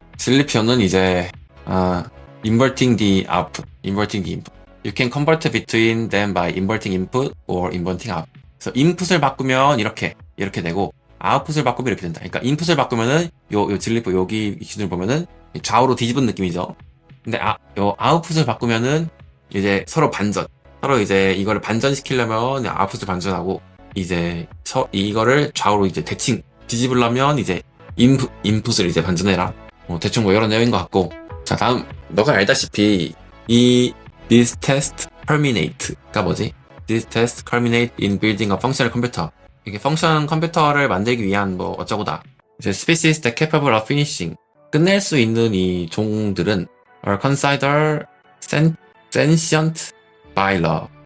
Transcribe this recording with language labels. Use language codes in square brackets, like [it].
[ko] 진리표는 이제, [en] inverting the output. inverting the input. You can convert between them by inverting input or inverting out. [ko] 그래서 input을 바꾸면 이렇게 되고, 아웃풋을 바꾸면 이렇게 된다. 그러니까 인풋을 바꾸면은 요 진리표 여기 기준을 보면은 좌우로 뒤집은 느낌이죠. 근데 요 아웃풋을 바꾸면은 이제 서로 반전. 서로 이제 이거를 반전시키려면 아웃풋을 반전하고, 이제 이거를 좌우로 이제 대칭 뒤집으려면 이제 인풋을 이제 반전해라. 대충 뭐 이런 내용인 것 같고. 자, 다음, 너가 알다시피 [en] this test terminate [ko] 가 뭐지? [en] This test culminate in building a functional computer. [ko] 이게 펑션 컴퓨터를 만들기 위한 뭐 어쩌고다. [en] 이제 species that capable of finishing. [ko] 끝낼 수 있는 이 종들은 [en] are considered sentient by law.